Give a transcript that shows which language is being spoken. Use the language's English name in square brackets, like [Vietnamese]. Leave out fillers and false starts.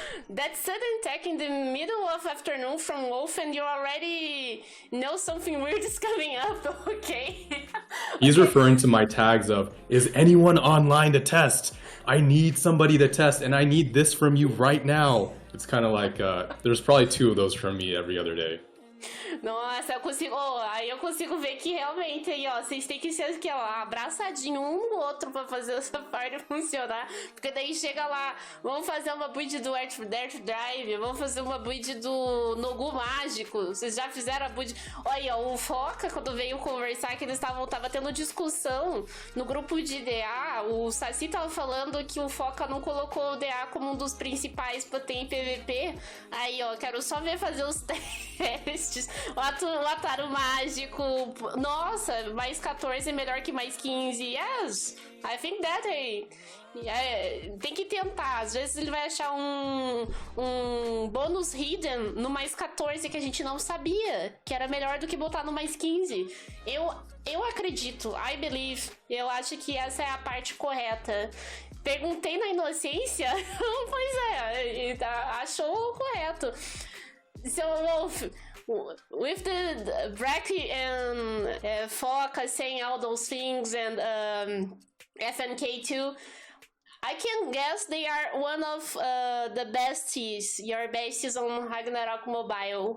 [English] That sudden tech in the middle of afternoon from Wolf, and you already know something weird is coming up, okay? He's referring to my tags of, is anyone online to test? I need somebody to test, and I need this from you right now. It's kind of like, there's probably 2 of those from me every other day. [Portuguese] Nossa, aí eu consigo ver que realmente aí, ó, vocês têm que ser aqui, ó, abraçadinho um no outro pra fazer essa parte funcionar, porque daí chega lá, vamos fazer uma build do Earth Drive, vamos fazer uma build do Nogu Mágico, vocês já fizeram a build, olha, o Foca, quando veio conversar, que eles tava tendo discussão no grupo de DA, o Saci tava falando que o Foca não colocou o DA como um dos principais pra ter em PVP, aí, ó, quero só ver fazer os testes. O Ataru Mágico, nossa, mais 14 é melhor que mais 15. [English] Yes, I think that, hey. [Portuguese] Tem que tentar, às vezes ele vai achar um bônus hidden no mais 14 que a gente não sabia, que era melhor do que botar no mais 15. Eu acredito, [English] I believe, [Portuguese] eu acho que essa é a parte correta. Perguntei na inocência, pois é, achou correto. [English] So, Wolf, with the Bracky and Foca saying all those things and FNK too, I can guess they are one of the besties, your besties on Ragnarok Mobile.